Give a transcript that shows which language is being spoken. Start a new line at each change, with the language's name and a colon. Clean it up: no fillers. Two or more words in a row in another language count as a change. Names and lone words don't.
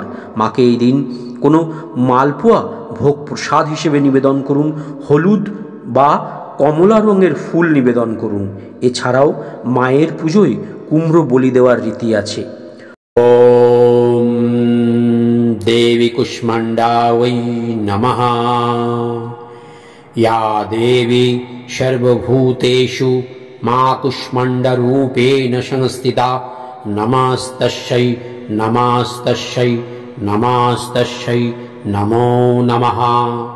Bangla: মাকে এই দিন কোনো মালপোয়া ভোগ প্রসাদ হিসেবে নিবেদন করুন, হলুদ বা কমলা রঙের ফুল নিবেদন করুন। এছাড়াও মায়ের পুজোয় কুমড়ো বলি দেওয়ার রীতি আছে।
Sanskrit: ওম দেবী কুষ্মাণ্ডাयै নমঃ। या देवी सर्वभूतेषु मा कुष्माण्डरूपेण संस्थिता नमस्तस्यै नमस्तस्यै नमस्तस्यै नमो नमः।